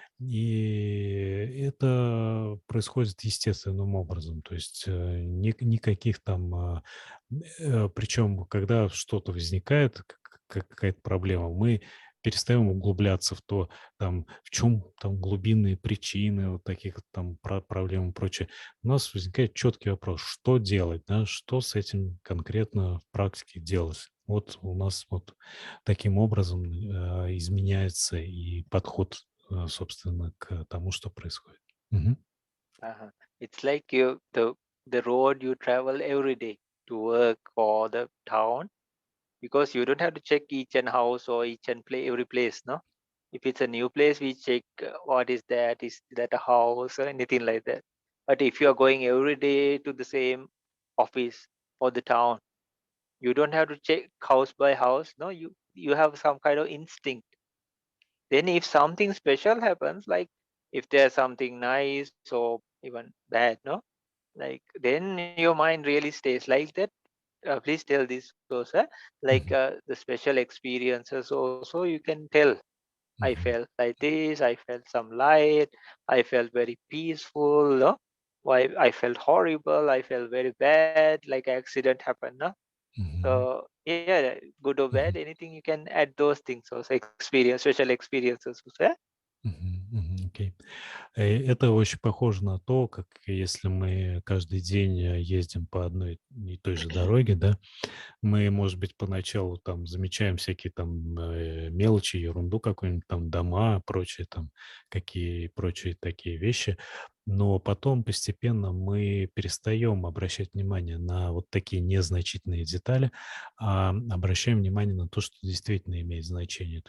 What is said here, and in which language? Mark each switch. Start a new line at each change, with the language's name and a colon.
Russian: И это происходит естественным образом, то есть никаких там, причем когда что-то возникает, какая-то проблема, мы перестаем углубляться в то, там, в чем там глубинные причины вот таких вот там проблем и прочее. У нас возникает четкий вопрос, что делать, да, что с этим конкретно в практике делать. Вот у нас вот таким образом изменяется и подход, собственно, к тому, что происходит. Мгм. Uh-huh.
English: It's like the road you travel every day to work or the town, because you don't have to check each and house or each and play every place, no. If it's a new place, we check what is that a house or anything like that. But if you are going every day to the same office or the town, you don't have to check house by house, no. You have some kind of instinct. Then if something special happens, like if there's something nice or even bad, no, like then your mind really stays like that. Please tell this goes, like Мгм. the special experiences also you can tell. I Мгм. felt like this, I felt some light, I felt very peaceful, no? Why I felt horrible, I felt very bad, like accident happened, no? Мгм. So yeah, good or bad, Мгм. anything you can add those things also, experience, special experiences also, yeah? Мгм. Мгм. Окей.
Russian: Это очень похоже на то, как если мы каждый день ездим по одной и той же дороге, да, мы, может быть, поначалу там замечаем всякие там мелочи, ерунду какую-нибудь, там дома, прочие там, какие прочие такие вещи, но потом постепенно мы перестаем обращать внимание на вот такие незначительные детали, а обращаем внимание на то, что действительно имеет значение.